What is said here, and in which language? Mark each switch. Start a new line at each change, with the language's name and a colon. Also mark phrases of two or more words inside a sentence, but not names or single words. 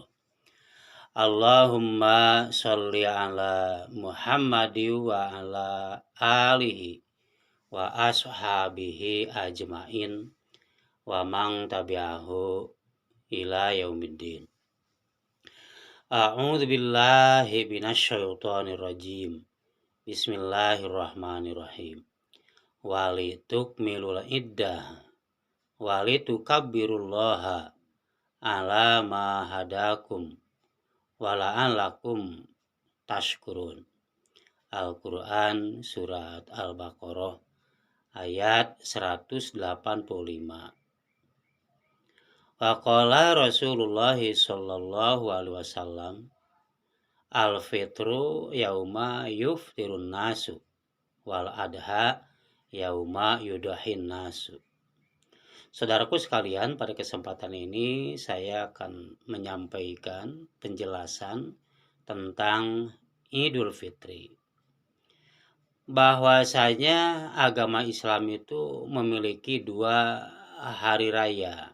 Arabic: اللهم صل على محمد وعلى آله وأصحابه أجمعين ومن تبعه إلى يوم الدين. أعوذ بالله من الشيطان الرجيم. بسم الله الرحمن الرحيم. ولتكملوا العدة ولتكبروا الله على ما هداكم ولعلكم تشكرون.
Indonesian: Al-Quran Surat Al-Baqarah ayat 185.
Arabic: وقال رسول الله صلى الله عليه وسلم الفطر يوم يفطر الناس والأضحى يوم يضحي الناس.
Indonesian: Saudaraku sekalian, pada kesempatan ini saya akan menyampaikan penjelasan tentang Idul Fitri. Bahwasanya agama Islam itu memiliki dua hari raya.